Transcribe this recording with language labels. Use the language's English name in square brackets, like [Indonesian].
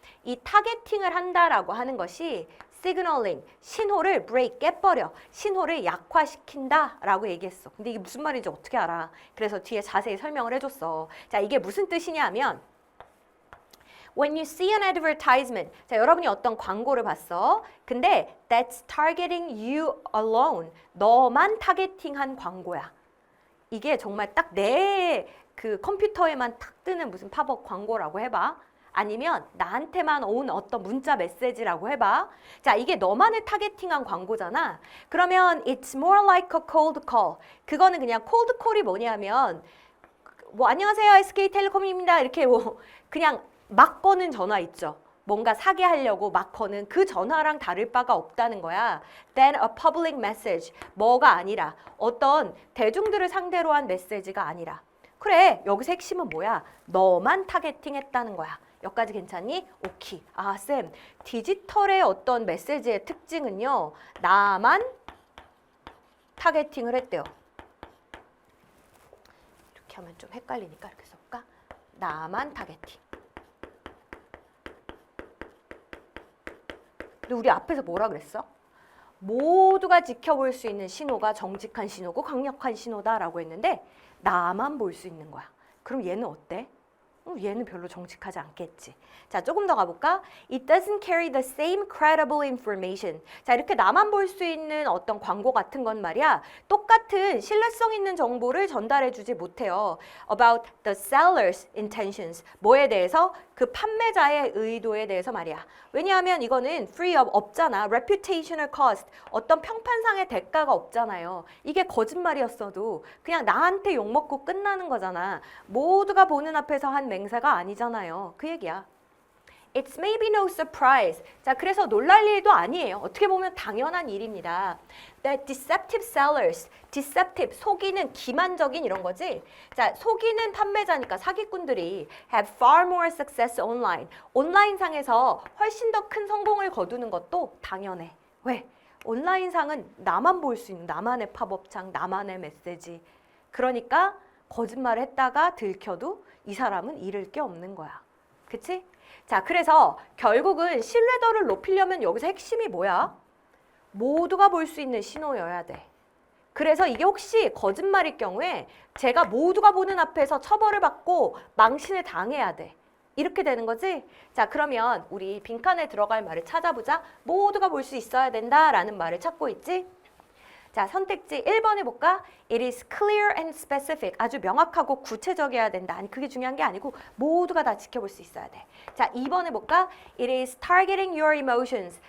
[Korean] 이 타겟팅을 한다라고 하는 것이 signaling, 신호를 break, 깨버려. 신호를 약화시킨다라고 얘기했어. 근데 이게 무슨 말인지 어떻게 알아? 그래서 뒤에 자세히 설명을 해줬어. 자, 이게 무슨 뜻이냐면 [English] When you see an advertisement, [Korean] 자, 여러분이 어떤 광고를 봤어. 근데 [English] that's targeting you alone. [Korean] 너만 타겟팅한 광고야. 이게 정말 딱 내 그 컴퓨터에만 탁 뜨는 무슨 팝업 광고라고 해봐. 아니면 나한테만 온 어떤 문자 메시지라고 해봐. 자, 이게 너만을 타겟팅한 광고잖아. 그러면 [English] it's more like a cold call. [Korean] 그거는 그냥 cold call이 뭐냐면 뭐 안녕하세요, SK텔레콤입니다. 이렇게 뭐 그냥 막 거는 전화 있죠. 뭔가 사게 하려고 막 거는 그 전화랑 다를 바가 없다는 거야. [English] Then a public message. [Korean] 뭐가 아니라 어떤 대중들을 상대로 한 메시지가 아니라. 그래, 여기서 핵심은 뭐야? 너만 타겟팅했다는 거야. 여기까지 괜찮니? 오케이. 쌤, 디지털의 어떤 메시지의 특징은요, 나만 타겟팅을 했대요. 이렇게 하면 좀 헷갈리니까 이렇게 써볼까? 나만 타겟팅. 근데 우리 앞에서 뭐라 그랬어? 모두가 지켜볼 수 있는 신호가 정직한 신호고 강력한 신호다라고 했는데 나만 볼 수 있는 거야. 그럼 얘는 어때? 얘는 별로 정직하지 않겠지. 자, 조금 더 가볼까? [English] It doesn't carry the same credible information. [Korean] 자, 이렇게 나만 볼 수 있는 어떤 광고 같은 건 말이야, 똑같은 신뢰성 있는 정보를 전달해 주지 못해요. [English] About the seller's intentions. [Korean] 뭐에 대해서? 그 판매자의 의도에 대해서 말이야. 왜냐하면 이거는 [English] free of [Korean] 없잖아. [English] reputational cost. [Korean] 어떤 평판상의 대가가 없잖아요. 이게 거짓말이었어도 그냥 나한테 욕먹고 끝나는 거잖아. 모두가 보는 앞에서 한 맹세가 아니잖아요. 그 얘기야. [English] It's maybe no surprise. [Korean] 자, 그래서 놀랄 일도 아니에요. 어떻게 보면 당연한 일입니다. [English] That deceptive sellers, deceptive, [Korean] 속이는, 기만적인 이런 거지. 자, 속이는 판매자니까 사기꾼들이 [English] have far more success online. [Korean] 온라인상에서 훨씬 더 큰 성공을 거두는 것도 당연해. 왜? 온라인상은 나만 볼 수 있는 나만의 팝업창, 나만의 메시지. 그러니까 거짓말을 했다가 들켜도 이 사람은 잃을 게 없는 거야. 그치? 자, 그래서 결국은 신뢰도를 높이려면 여기서 핵심이 뭐야? 모두가 볼 수 있는 신호여야 돼. 그래서 이게 혹시 거짓말일 경우에 제가 모두가 보는 앞에서 처벌을 받고 망신을 당해야 돼. 이렇게 되는 거지? 자, 그러면 우리 빈칸에 들어갈 말을 찾아보자. 모두가 볼 수 있어야 된다라는 말을 찾고 있지? 자, 선택지 1번 해볼까? [English] It is clear and specific. [Korean] 아주 명확하고 구체적이어야 된다. 아니, 그게 중요한 게 아니고 모두가 다 지켜볼 수 있어야 돼. 자, 2번 해볼까? [English] It is targeting your emotions.